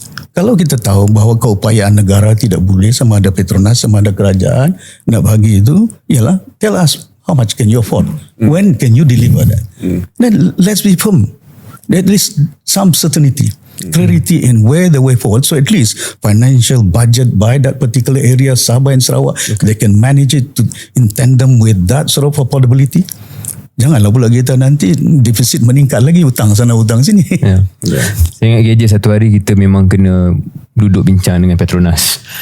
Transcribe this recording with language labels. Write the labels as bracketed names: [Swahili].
[Malay] Kalau kita tahu bahawa keupayaan negara tidak boleh sama ada Petronas, sama ada kerajaan nak bagi itu, ialah [English] tell us how much can you afford? When can you deliver that? Then let's be firm. At least some certainty. Clarity in where the way forward. So at least financial budget by that particular area, Sabah and Sarawak, they can manage it in tandem with that sort of affordability. [Malay] Janganlah pula kita nanti defisit meningkat lagi, hutang sana hutang sini. Yeah. Saya ingat KJ satu hari kita memang kena duduk bincang dengan Petronas.